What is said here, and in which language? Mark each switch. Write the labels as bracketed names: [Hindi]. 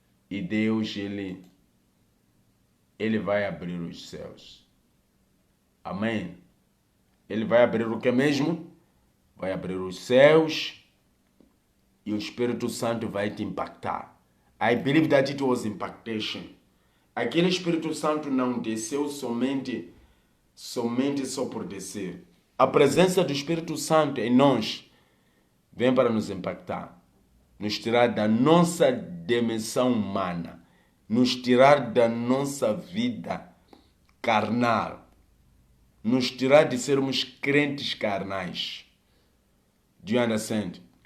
[Portuguese] E Deus, Ele vai abrir os céus. Amém? Ele vai abrir o que mesmo? Vai abrir os céus e o Espírito Santo vai te impactar. [English] I believe that it was impactation. [Portuguese] Aquele Espírito Santo não desceu somente só por descer. A presença do Espírito Santo em nós vem para nos impactar, nos tirar da nossa dimensão humana, nos tirar da nossa vida carnal, nos tirar de sermos crentes carnais. [English] Do you understand?